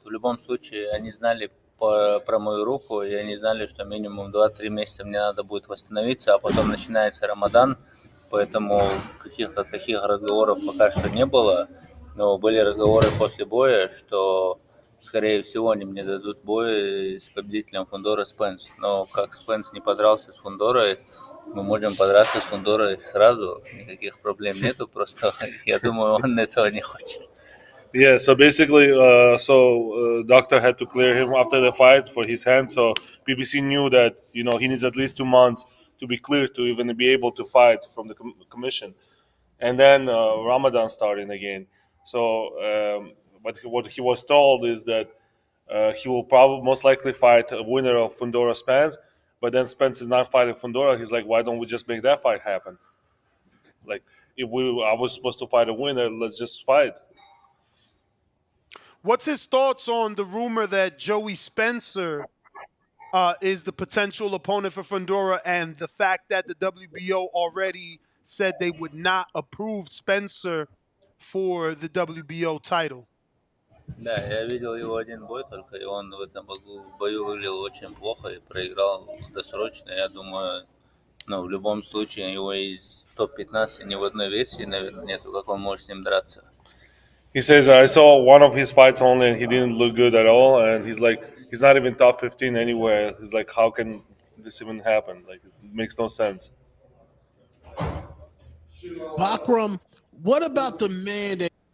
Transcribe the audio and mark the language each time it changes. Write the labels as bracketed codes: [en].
[ru] В любом случае, они знали про мою руку, и они знали, что минимум 2-3 месяца мне надо будет восстановиться, а потом начинается Рамадан, поэтому каких-то таких разговоров пока что не было, но были разговоры после боя, что, скорее всего, они мне дадут бой с победителем Фундора Спенс, но как Спенс не подрался с Фундорой, мы можем подраться с Фундорой сразу, никаких проблем нету, просто я думаю, он этого не хочет. [en] Yeah, so basically, doctor had to clear him after the fight for his hand. So BBC knew that he needs at least 2 months to be clear to even be able to fight from the commission, and then Ramadan starting again. So, but what he was told is that he will probably most likely fight a winner of Fundora Spence, but then Spence is not fighting Fundora. He's like, why don't we just make that fight happen? Like, if I was supposed to fight a winner, let's just fight. What's his thoughts on the rumor that Joey Spencer is the potential opponent for Fundora, and the fact that the WBO already said they would not approve Spencer for the WBO title? [ru] Да, я видел его один бой только, и он в этом бою выглядел очень плохо и проиграл досрочно. Я думаю, в любом случае его из топ-15 ни в одной версии, наверное, нету, как он может с ним драться. [en] He says, I saw one of his fights only and he didn't look good at all. And he's like, he's not even top 15 anywhere. He's like, how can this even happen? Like, it makes no sense. Bakram, what about the man that